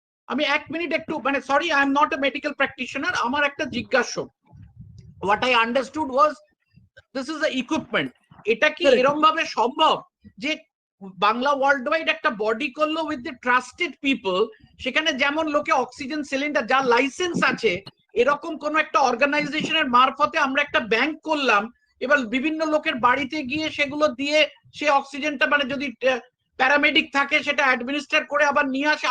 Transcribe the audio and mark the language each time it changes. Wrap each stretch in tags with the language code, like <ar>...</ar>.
<bn>আমি 1 মিনিট একটু, মানে sorry,</bn> <en>I am not a medical practitioner,</en> <bn>আমার একটা জিজ্ঞাসা।</bn> <en>What I understood was this is the equipment.</en> <bn>এটা কি এরকম ভাবে সম্ভব যে বাংলা ওয়ার্ল্ড ওয়াইড একটা বডি করলো</bn> <en>with the trusted people,</en> <bn>সেখানে যেমন লোকে অক্সিজেন সিলিন্ডার যার লাইসেন্স আছে, এরকম কোন একটা অর্গানাইজেশনের মারফতে আমরা একটা ব্যাংক করলাম, এবার বিভিন্ন লোকের বাড়িতে গিয়ে সেগুলো দিয়ে সে অক্সিজেনটা, মানে যদি প্যারামেডিক থাকে সেটা অ্যাডমিনিস্ট্রেট করে আবার নিয়ে আসে।</bn>